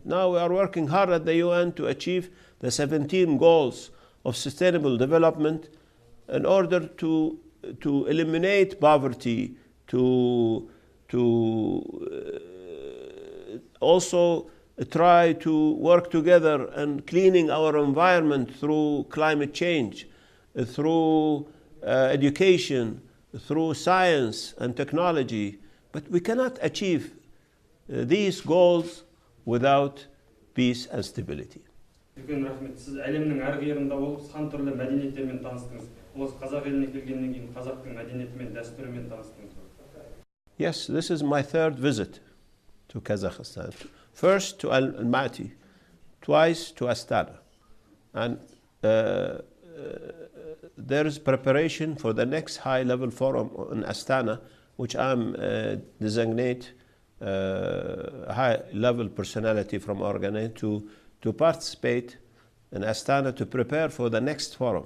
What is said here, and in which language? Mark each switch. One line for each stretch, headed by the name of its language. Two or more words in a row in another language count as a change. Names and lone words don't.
English: Now we are working hard at the UN to achieve the 17 goals of sustainable development in order to eliminate poverty, to also try to work together in cleaning our environment through climate change, through education, through science and technology. But we cannot achieve these goals without peace and stability.
Kazakh: Үлкен рахмет. Сіз әлемнің әр қиырында болып, сан түрлі мәдениеттермен таныстыңыз. Осы қазақ еліне келгеннен кейін қазақтың мәдениетімен, дәстүрімен таныстыңыз.
English: Yes, this is my third visit to Kazakhstan. First to Almaty, twice to Astana. And there is preparation for the next high-level forum in Astana, which I'm designate high-level personality from Organi to participate in Astana to prepare for the next forum.